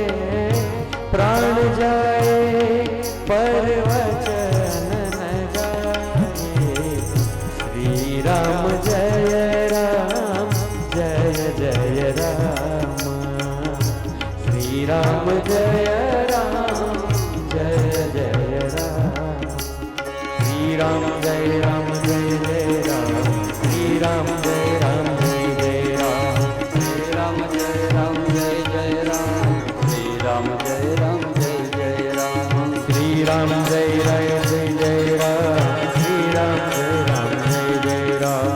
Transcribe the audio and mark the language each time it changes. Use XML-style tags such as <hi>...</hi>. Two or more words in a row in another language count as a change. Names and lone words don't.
<hi>प्राण जाए पर वचन न जाए। श्री राम जय राम जय जय राम। श्री राम जय राम जय जय राम।</hi> <gu>શ્રી રામ જય રામ જય જય રામ શ્રી રામ જય રામ જય જય રામ શ્રી રામ જય રામ જય જય રામ શ્રી રામ જય રામ જય જય રામ શ્રી રામ જય રામ જય જય રામ શ્રી રામ જય રામ જય જય રામ</gu>